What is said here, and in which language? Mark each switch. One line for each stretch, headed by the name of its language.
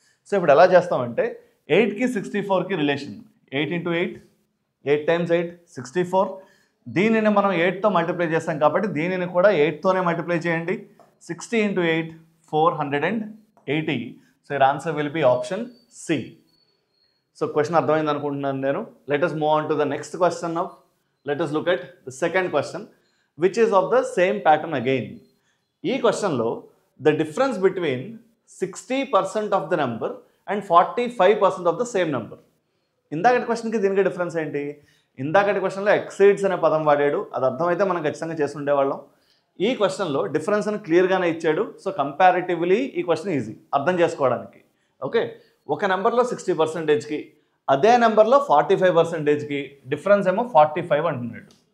Telugu: So ఇప్పుడు ఎలా చేస్తామంటే 8కి 64కి రిలేషన్ 8 × 8, 8 × 8 64. దీనిని మనం 8తో మల్టిప్లై చేస్తాం కాబట్టి దీనిని కూడా 8తోనే మల్టిప్లై చేయండి.
English: 60 × 8 480. So your answer will be option C.
Telugu: So question అర్థమైంది అనుకుంటున్నాను నేను.
English: Let us move on to the next question now. Let us look at the second question which is of the same pattern again. ఈ క్వశ్చన్లో the difference between 60% of the number and 45% of the same number.
Telugu: ఇందాకటి క్వశ్చన్కి దీనికి difference ఏంటి? ఇందాకటి క్వశ్చన్లో exceeds అనే పదం వాడాడు, అది అర్థమైతే మనం ఖచ్చితంగా చేసి ఉండేవాళ్ళం. ఈ క్వశ్చన్లో డిఫరెన్స్ అని క్లియర్గానే ఇచ్చాడు. సో కంపారిటివ్లీ ఈ క్వశ్చన్ ఈజీ అర్థం చేసుకోవడానికి. ఓకే, ఒక నెంబర్లో 60%కి అదే నెంబర్లో 45%కి డిఫరెన్స్ ఏమో 45 అంటున్నాడు.